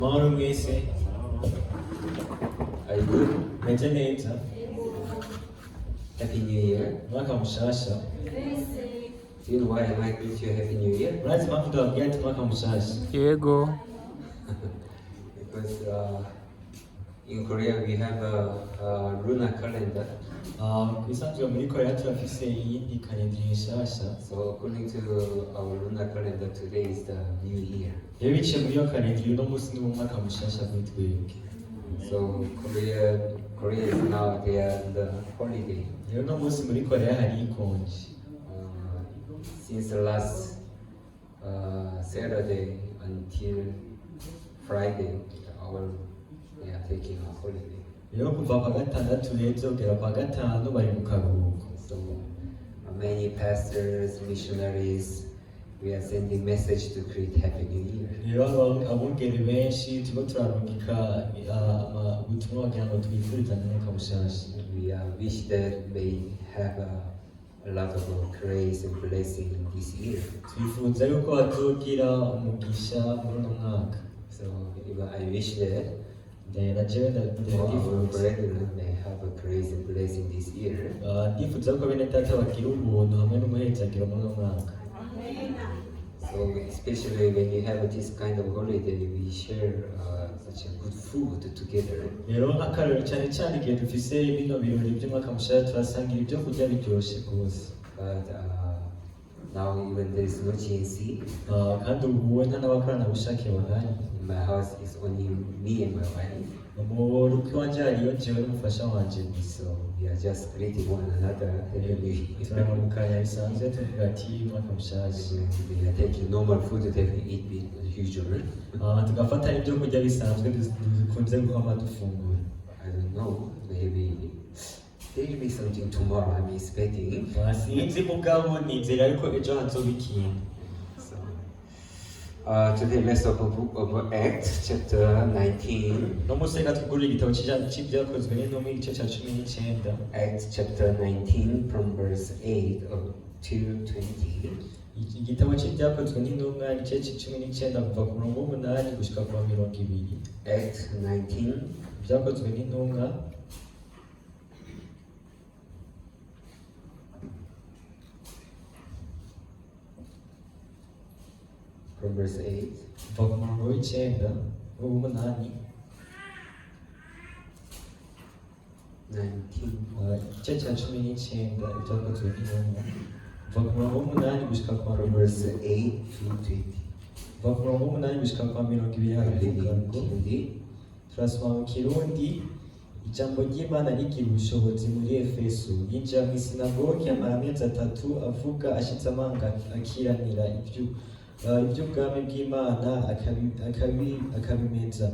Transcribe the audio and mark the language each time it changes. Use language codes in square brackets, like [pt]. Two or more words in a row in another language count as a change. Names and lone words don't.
[rn] Mahoro mwese. [en] Are you good? [rn] Meze neza. [en] Happy New Year. [rn] Mwaka mushasha. [en] Do you know why I greet you Happy New Year? [rn] Murazi mpamvu ndababwira ati mwaka mushasha. Yego. [en] Because in Korea we have a lunar calendar. [rn] Kwisanzwe muri Korea turafise iyindi kalendari nshasha. [en] So according to our lunar calendar, today is the New Year. [rn] Rero biciye muri iyo kalendari uno munsi ni umwaka mushasha kuri twebwe. [en] So Korea is now they are in the holiday. [rn] Rero uno munsi muri Korea hari ikonje. [en] Since the last Saturday until Friday, we are taking a holiday. [rn] Rero kuva kwa gatandatu rero kugera kwa gatanu bari mu karuhuko. [en] So many pastors, missionaries, we are sending message to greet Happy New Year. [rn] Rero abungeri benshi turiko turarungika ubutumwa kugira ngo twifurizanye umwaka mushasha. [en] We wish that they have a lot of grace and blessing this year. [rn] Twifuza yuko bazogira umugisha muri uno mwaka. [en] So I wish that all our brethren may have a grace and blessing this year. [rn] Ndifuza ko bene data bagira ubuntu hamwe n'umuhezagiro muri uno mwaka. [en] So especially when you have this kind of holiday, we share such a good food together. [rn] Rero nk'akarori cyane cyane igihe dufise bino birori by'umwaka mushasha turasangira ibyo kurya biryoshye rwose. [en] But now even there is no GNC. [rn] Kandi ubu nta n'abakoranabushake bahari. [en] In my house is only me and my wife. [rn] Mu rugo iwanje hariyo jewe n'umufasha wanje gusa. [en] So we are just greeting one another. [rn] Turamukanya bisanzwe tuvuga ati umwaka mushasha. [en] We are taking normal food that we eat usually. [rn] Tugafata ibyo kurya bisanzwe dukunze guhama dufungura. [en] I don't know, maybe there will be something tomorrow I'm expecting. [rn] Sinzi mugabo nizera ariko ejo hazoba ikintu. [en] Today let's open book of Acts chapter 19. [rn] No munsi reka twigurire igitabo cy'ibyakozwe n'intumwa igice cya 19. [en] Acts chapter 19 from verse 8 to 20. [rn] Igitabo cy'ibyakozwe n'intumwa igice cya 19 kuva ku murongo w'8 gushika ku wa 20. [en] Acts 19 [rn] ibyakozwe n'intumwa [en] from verse 8 [rn] kuva ku murongo w'9 w'8 igice cya 19 ibyakozwe n'intumwa kuva ku murongo w'8 gushika ku wa [en] from verse 8 to 20. [rn] kuva ku murongo w'8 gushika ku wa 20 haravuga ngo turasoma mu Kirundi. Ijambo ry'Imana rigira ubushobozi muri Efeso, yinjira mu isinagogi amara amezi 3 avuga ashitse amanga akiranira iby'ubwami bw'Imana akabimeza.